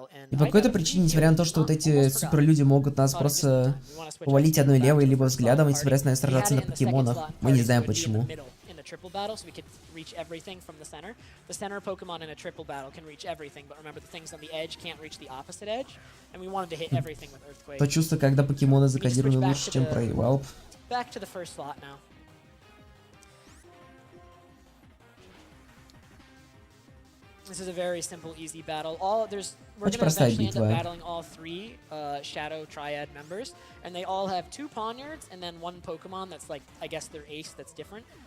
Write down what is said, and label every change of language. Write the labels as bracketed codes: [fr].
[ru] И по какой-то причине, несмотря на то, что вот эти суперлюди могут нас просто повалить одной левой, либо взглядом, они собираются с нами сражаться на покемонах. Мы не знаем почему. [en] Triple battle, so we could reach everything from the center. The center Pokemon in a triple battle can reach everything, but remember the things on the edge can't reach the opposite edge, and we wanted to hit everything with Earthquake. [ru] То чувство, когда покемоны закодированы лучше, чем проебал. [en] Back to the first slot now. This is a very simple, easy battle. We're going to eventually end up battling all 3 Shadow Triad members, and they all have 2 Pawniards and then 1 Pokemon that's like, I guess their ace that's different.